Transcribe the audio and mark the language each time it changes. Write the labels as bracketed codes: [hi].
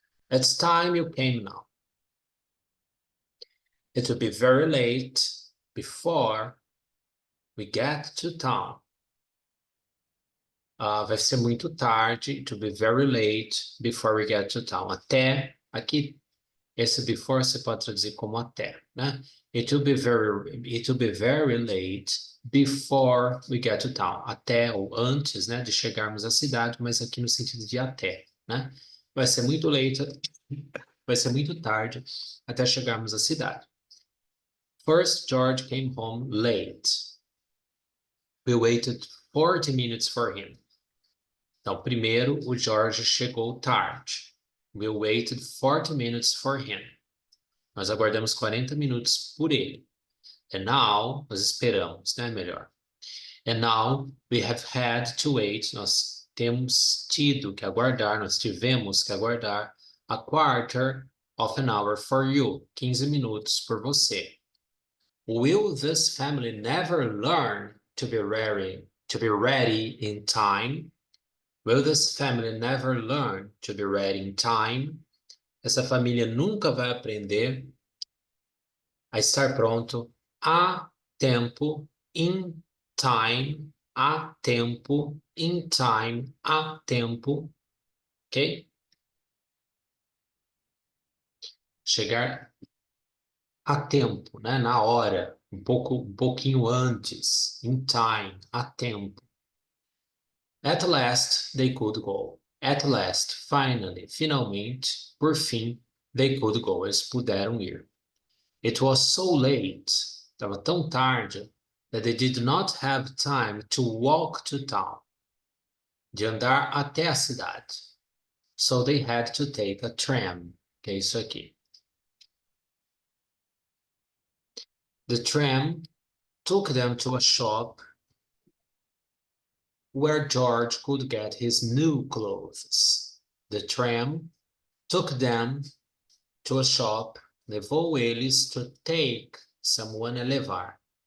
[en] It's time you came now. It will be very late before we get to town. [pt] Vai ser muito tarde. [en] It will be very late before we get to town. [pt] Até, aqui, esse before você pode traduzir como até, né? [en] It will be very late before we get to town. [pt] Até ou antes, né, de chegarmos à cidade, mas aqui no sentido de até, né? Vai ser muito late, vai ser muito tarde até chegarmos à cidade. [en] First, George came home late. We waited 40 minutes for him. [pt] Então, primeiro, o George chegou tarde. [en] We waited 40 minutes for him. [pt] Nós aguardamos 40 minutos por ele. [en] And now, [pt] nós esperamos, né? Melhor. [en] And now, we have had to wait. [pt] Nós temos tido que aguardar, nós tivemos que aguardar [en] a quarter of an hour for you. [pt] 15 minutos por você. [en] Will this family never learn to be ready in time? Will this family never learn to be ready in time? [pt] Essa família nunca vai aprender a estar pronto a tempo, in time, a tempo, in time, a tempo, ok? Chegar a tempo, né? Na hora, um pouquinho antes, in time, a tempo. [en] At last, they could go. At last, finally, [pt] finalmente, por fim, [en] they could go. [pt] Eles puderam ir. [en] It was so late, [pt] estava tão tarde, [en] that they did not have time to walk to town, [pt] de andar até a cidade. [en] So they had to take a tram, [pt] que é isso aqui. [en] The tram took them to a shop where George could get his new clothes. The tram took them to a shop, [pt] levou eles [en] to take, someone [pt] a levar.